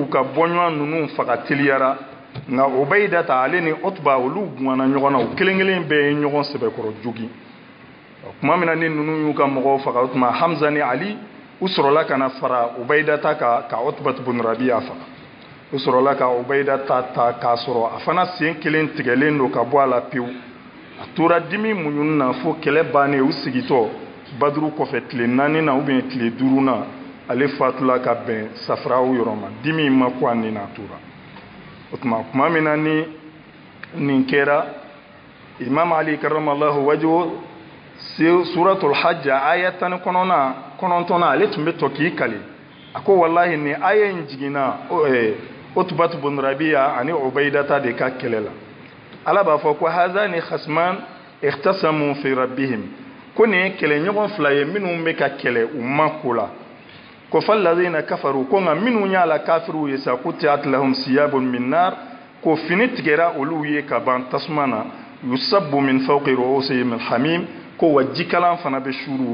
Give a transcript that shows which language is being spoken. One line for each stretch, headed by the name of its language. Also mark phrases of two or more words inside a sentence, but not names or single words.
Bambara: ka bɔɲɔgɔn ninnu faga teliyara nka Ubaydata ale ni Utba olu gumana ɲɔgɔn na u kelen kelen bɛɛ ye ɲɔgɔn sɛbɛkɔrɔ jogi tuma min na ni ninnu y'u ka mɔgɔw faga o tuma Hamza ni Ali u sɔrɔla ka na fara Ubaydata ka Utba bun Rabi'a faga u sɔrɔla ka Ubaydata ta k'a sɔrɔ a fana sen kelen tigɛlen don ka bɔ a la pewu a tora dimi muɲuni na fo kɛlɛ bannen u sigitɔ badru kɔfɛ tile 4 na ou bien tile 5 na ale fatula ka bɛn safaraw yɔrɔ ma dimi ma ko ani na tora o tuma min na ni nin kɛra imam ali
Arabic: كرم الله وجهه
Bambara: suratul hajj aya 19 ale tun bɛ to k'i kale a ko wallahi ni aya in jigina utbat bin rabi'a ani ubaydata de ka kɛlɛ la ala b'a fɔ ko
Arabic: هذان خصمان اختصموا في
Bambara: rabbihim ko ni kɛlɛ ɲɔgɔn fila ye minnu bɛ ka kɛlɛ u ma ko la ko
Arabic: فالذين كفروا
Bambara: ko nka minnu y'a la kafiru ye sa
Arabic: قطعت لهم ثياب من نار
Bambara: ko fini tigɛra olu ye ka ban tasuma na
Arabic: يصب من فوق رؤوسهم الحميم
Bambara: ko wa jikalan fana bɛ shuru